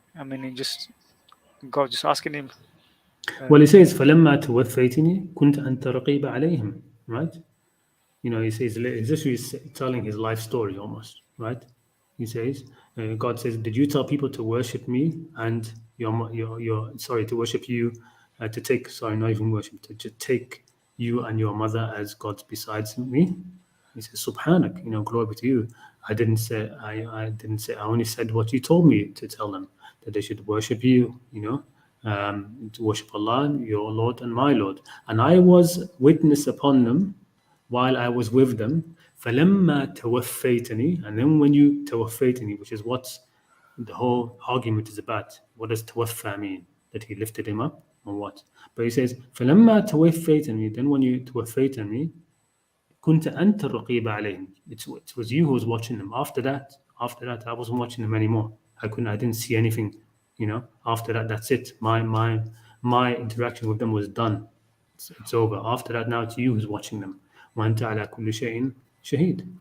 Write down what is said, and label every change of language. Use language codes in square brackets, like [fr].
[en] I mean, God just asking him. Well, he says, [ar] فَلَمَّا تَوَفَّيْتَنِي كُنْتَ أَنْتَ رَقِيبَ عَلَيْهِمْ, [en] right? He says, he's just telling his life story almost, right? He says, God says, did you tell people to worship me and to worship you, to take, sorry, not even worship, to take you and your mother as gods besides me? He says, Subhanak, glory to you. I didn't say, I only said what you told me to tell them, that they should worship you, to worship Allah, your Lord and my Lord. And I was witness upon them while I was with them. [ar] فَلَمَّا تَوَفَّيْتَنِي, [en] and then when you tawaffaytani, which is what the whole argument is about what does tawaffa mean? That he lifted him up or what? But he says, [ar] فَلَمَّا تَوَفَّيْتَنِي, [en] then when you [ar] توفيتني, كنت أنت الرقيب عليهم. [en] It was you who was watching them. After that, I wasn't watching them anymore. I didn't see anything, after that, that's it. My interaction with them was done. It's over. After that, now it's you who's watching them. [ar] وأنت على كل شيء شهيد.